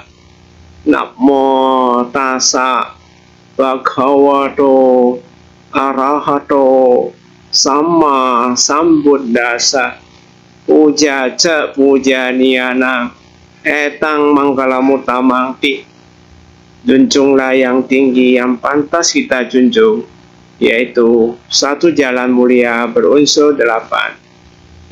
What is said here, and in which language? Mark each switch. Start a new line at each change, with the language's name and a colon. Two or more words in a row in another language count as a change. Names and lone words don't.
Pali: Namo tassa bhagavato arahato samma sambuddhassa. Puja ca puja niyana etang mangkalamutamangti.
Indonesian: Junjunglah yang tinggi yang pantas kita junjung, yaitu satu jalan mulia berunsur 8.